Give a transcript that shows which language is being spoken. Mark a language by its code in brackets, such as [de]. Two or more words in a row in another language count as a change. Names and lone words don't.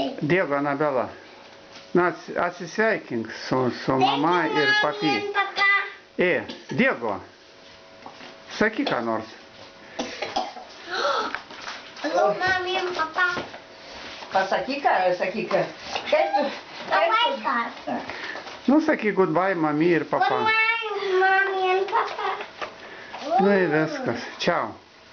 [lt] Diego, Anabela, na, atsisveikink su mama ir papi. Diego, sakyk ką nors. Hello, mami ir papa. Pasakyk, sakyk. Labai kartu. Nu, sakyk goodbye, mami ir papa. Goodbye, mami ir papa. Nu, ir viskas. Čiau.